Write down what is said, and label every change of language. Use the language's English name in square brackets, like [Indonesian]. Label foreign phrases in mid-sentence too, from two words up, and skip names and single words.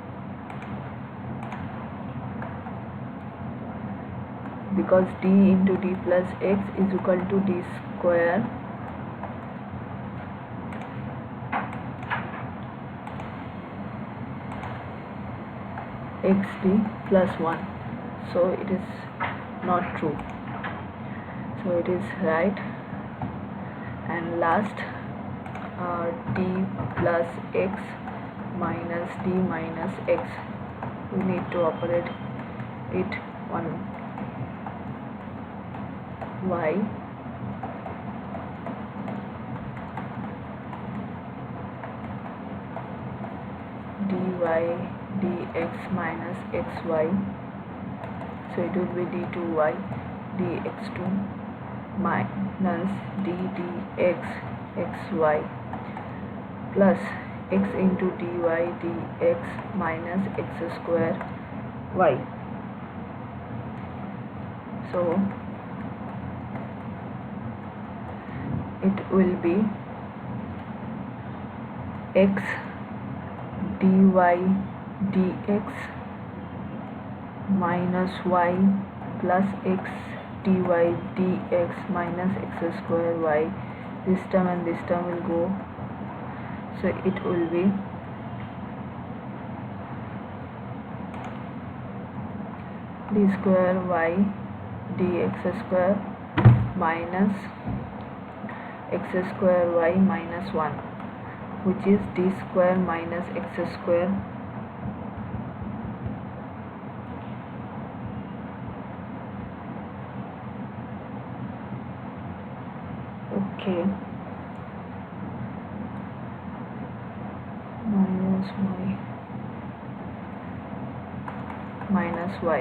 [English] because d into d plus x is equal to d square xt plus 1, so it is not true, so it is right. And last, d plus x minus d minus x, we need to operate it on y, dy dx minus xy, so it will be d2y dx2 minus d dx xy plus x into dy dx minus x square y. So it will be x dy dx minus y plus x dy dx minus x square y. This term and this term will go, so it will be d square y dx square minus x square y minus 1, which is d square minus x square okay minus y.